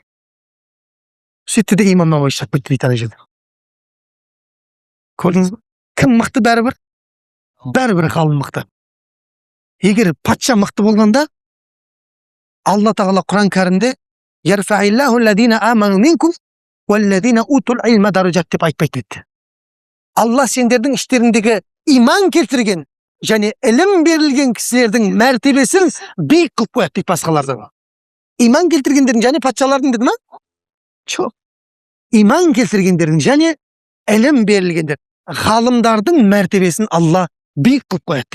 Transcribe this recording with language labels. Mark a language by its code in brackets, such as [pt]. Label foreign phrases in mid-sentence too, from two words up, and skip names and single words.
[kk] Сөйтті де имам Науауи шап кетті дейді ана жерде. Көрдіңіз бе? Кім мықты? Бәрібір ғалым мықты. Егер патша мықты болғанда, Алла тағала Құран кәрімде [ar] «يرفع الله الذين آمنوا منكم والذين أوتوا العلم درجات» [kk] деп айтпайды дейді. Алла сендердің іштеріңдегі иман келтірген және ілім берілген кісілердің мәртебесін биік қылып қояды дейді басқаларды. Иман келтіргендердің және патшалардың деді ма? Жоқ. Иман келтіргендердің және ілім берілгендер, ғалымдардың мәртебесін Алла биік қылып қояды дейді.